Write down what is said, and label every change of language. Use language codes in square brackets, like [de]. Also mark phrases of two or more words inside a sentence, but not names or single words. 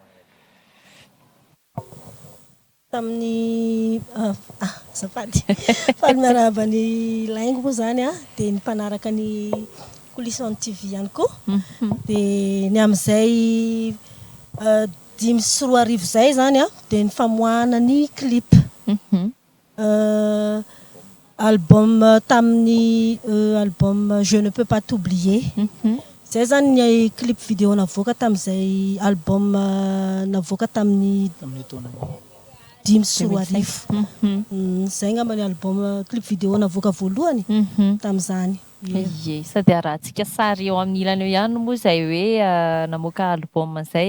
[mg] Tamin'ny azafady fa miarahaba ny laingo moa zany dia ny mpanaraka ny Coalition TV ihany koa dia ny amin'izay 5 sy 10 zay zany dia ny famoahana ny clip album tamin'ny album Je ne peux pas t'oublier zay zany ny [fr] clip vidéo [mg] navoaka tamin'izay album navoaka tamin'ny 5 sy 10 zay ngamba ny album [fr] clip vidéo [mg] navoaka voalohany tamin'izany. Ie, sady arahantsika sary eo amin'ny ilany eo ihany moa izay hoe namoaka album izay